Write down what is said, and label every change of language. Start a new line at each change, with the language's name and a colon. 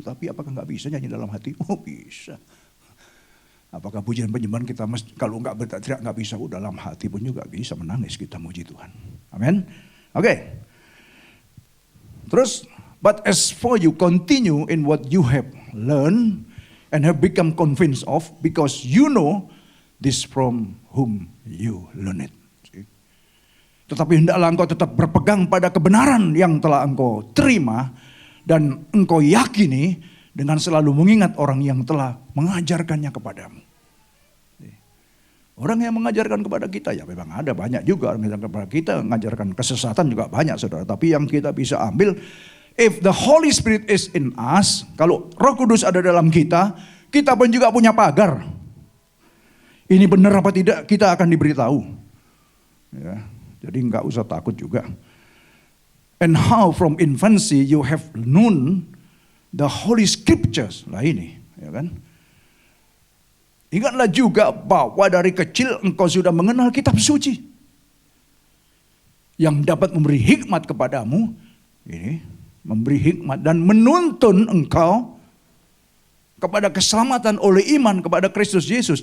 Indonesian: Tapi apakah nggak bisa nyanyi dalam hati? Oh bisa. Apakah pujian penyembahan kita kalau nggak berteriak nggak bisa? Dalam hati pun juga bisa menangis kita muji Tuhan. Amin. Oke. Terus,
English: but as for you continue in what you have learned and have become convinced of, because you know this from whom you learn it.
Indonesian: Tetapi hendaklah engkau tetap berpegang pada kebenaran yang telah engkau terima dan engkau yakini dengan selalu mengingat orang yang telah mengajarkannya kepadamu. Orang yang mengajarkan kepada kita, ya memang ada banyak juga orang yang mengajarkan kepada kita, mengajarkan kesesatan juga banyak saudara. Tapi yang kita bisa ambil,
English: if the Holy Spirit is in us,
Indonesian: kalau Roh Kudus ada dalam kita pun juga punya pagar. Ini benar apa tidak, kita akan diberitahu. Ya, jadi nggak usah takut juga.
English: And how from infancy you have known the Holy Scriptures.
Indonesian: Lah ini, ya kan? Ingatlah juga bahwa dari kecil engkau sudah mengenal kitab suci. Yang dapat memberi hikmat kepadamu. Ini, memberi hikmat dan menuntun engkau kepada keselamatan oleh iman kepada Kristus Yesus.